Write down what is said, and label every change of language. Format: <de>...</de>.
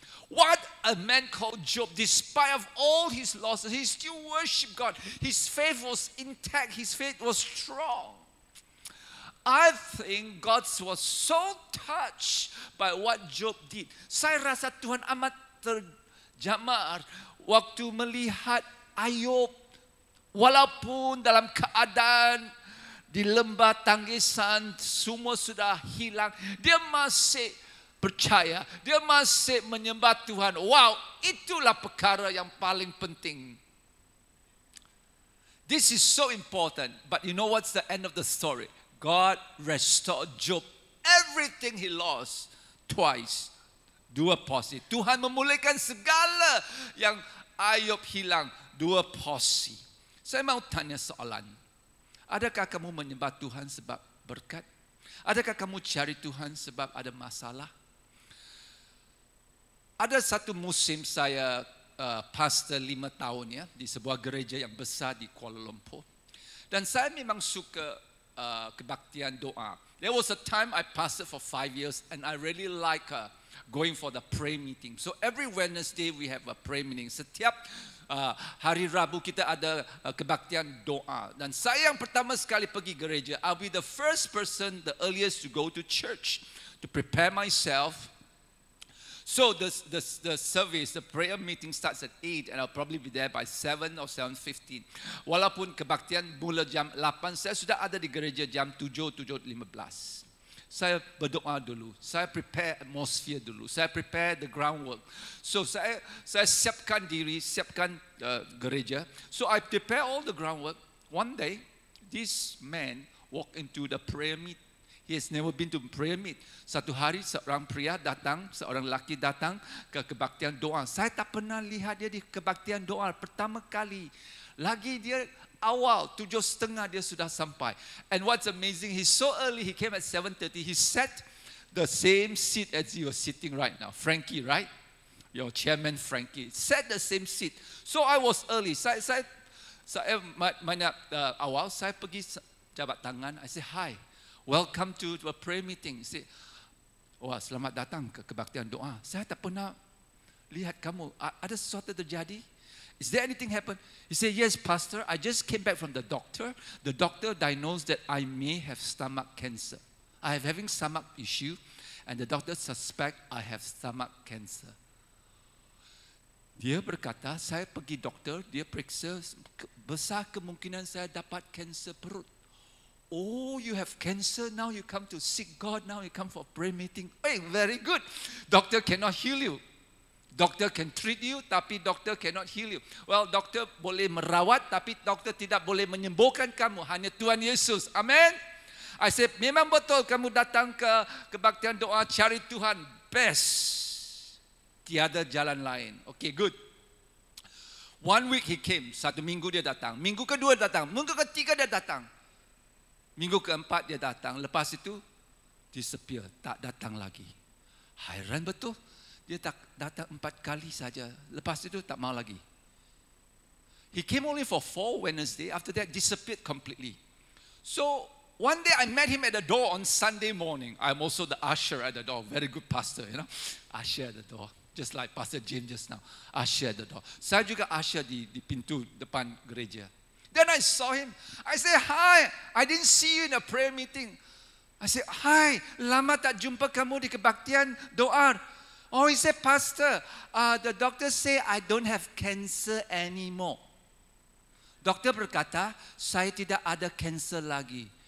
<en>What a man called Job, despite of all his losses, he still worshiped God. His faith was intact, his faith was strong. I think God was so touched by what Job did.</en> <ms>Saya rasa Tuhan amat terjamah waktu melihat Ayub, walaupun dalam keadaan di lembah tanggisan semua sudah hilang, dia masih percaya, dia masih menyembah Tuhan. Wow, itulah perkara yang paling penting.</ms> <en>This is so important, but you know what's the end of the story? God restored Job everything he lost twice.</en> <ms>Dua porsi. Tuhan memulihkan segala yang Ayub hilang. Dua porsi. Saya mau tanya soalan. Adakah kamu menyembah Tuhan sebab berkat? Adakah kamu cari Tuhan sebab ada masalah? Ada satu musim saya pastor 5 tahun ya di sebuah gereja yang besar di Kuala Lumpur. Dan saya memang suka kebaktian doa.</ms> <en>There was a time I pastored for 5 years and I really like going for the prayer meeting. So every Wednesday we have a prayer meeting.</en> <ms>Setiap Hari Rabu kita ada kebaktian doa. Dan saya yang pertama sekali pergi gereja.</ms> <en>I'll be the first person, the earliest to go to church, to prepare myself. So the service, the prayer meeting starts at 8 and I'll probably be there by 7 or 7:15.</en> <ms>Walaupun kebaktian mula jam 8, saya sudah ada di gereja jam 7:15. Saya berdoa dulu, saya</ms> <en>prepare atmosphere</en> <ms>dulu, saya</ms> <en>prepare the groundwork.</en> <ms>So saya siapkan diri, siapkan gereja.</ms> <en>So I prepare all the groundwork. One day, this man walked into the prayer meeting. He has never been to prayer meet.</en> <ms>Satu hari seorang pria datang, seorang lelaki datang ke kebaktian doa. Saya tak pernah lihat dia di kebaktian doa pertama kali. Lagi dia awal 7:30 dia sudah sampai.</ms> <en>And what's amazing, he's so early. He came at 7:30. He sat the same seat as you are sitting right now. Frankie, right? Your chairman Frankie sat the same seat. So I was early.</en> <ms>Saya banyak awal. Saya pergi jabat tangan.</ms> <en>I say hi. Welcome to a prayer meeting. Say, wah,</en> <ms>selamat datang ke kebaktian doa. Saya tak pernah lihat kamu. Ada sesuatu terjadi?</ms> <en>Is there anything happen? He said, yes, Pastor. I just came back from the doctor. The doctor diagnosed that I may have stomach cancer. I am having stomach issue, and the doctor suspect I have stomach cancer.</en> <ms>Dia berkata, saya pergi doktor, dia periksa, besar kemungkinan saya dapat kanser perut.</ms> <en>Oh, you have cancer, now you come to seek God, now you come for prayer meeting. Hey, very good. Doctor cannot heal you. Doctor can treat you,</en> <ms>tapi</ms> <en>doktor cannot heal you.</en> <ms>Well, doktor boleh merawat, tapi doktor tidak boleh menyembuhkan kamu. Hanya Tuhan Yesus. Amen.</ms> <en>I said,</en> <ms>memang betul kamu datang ke kebaktian doa, cari Tuhan. Best. Tiada jalan lain.</ms> <en>Okay, good. 1 week he came.</en> <ms>1 minggu dia datang. Minggu kedua datang. Minggu ketiga dia datang. Minggu keempat dia datang, lepas itu</ms> <en>disappear,</en> <ms>tak datang lagi. Hairan betul, dia tak datang 4 kali saja, lepas itu tak mau lagi.</ms> <en>He came only for 4 Wednesday, after that disappeared completely. So one day I met him at the door on Sunday morning. I'm also the usher at the door, very good pastor, you know. Usher at the door, just like Pastor James just now. Usher at the door.</en> <ms>Saya juga usher di pintu depan gereja.</ms> <en>Then I saw him. I said, hi, I didn't see you in a prayer meeting. I said, hi,</en> <ms>lama tak jumpa kamu di kebaktian doa.</ms> <en>Oh, he said, Pastor, the doctor say I don't have cancer anymore.</en> <ms>Doktor berkata, saya tidak ada cancer lagi.</ms>